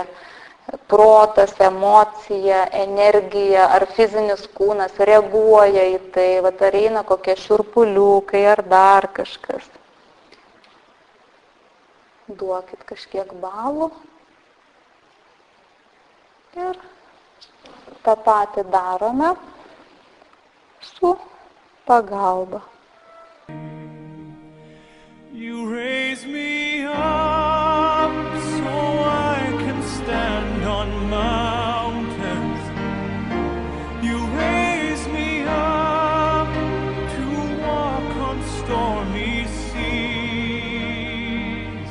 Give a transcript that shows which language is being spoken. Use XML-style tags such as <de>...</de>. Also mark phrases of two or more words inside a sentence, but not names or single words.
<lt>Protas, emocija, energija ar fizinis kūnas reaguoja į tai, ar eina kokie šiurpuliukai ar dar kažkas. Duokit kažkiek balų ir tą patį darome su pagalba.</lt> <en>You raise me up so I can stand on mountains. You raise me up to walk on stormy seas.</en>